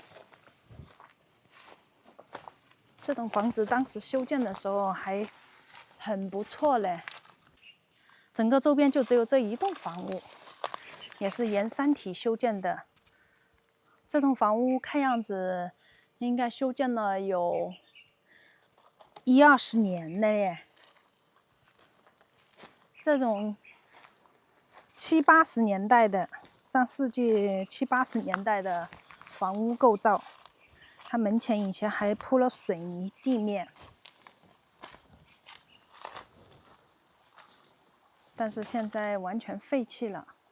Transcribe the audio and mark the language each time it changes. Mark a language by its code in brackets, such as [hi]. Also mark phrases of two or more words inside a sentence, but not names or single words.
[zh] 這棟房子當時修建的時候還很不錯嘞，整個周邊就只有這一棟房屋。也是沿山體修建的，這棟房屋看樣子應該修建了有10-20年了耶。這種70-80年代的，上世紀70-80年代的房屋構造，它門前以前還鋪了水泥地面，但是現在完全廢棄了。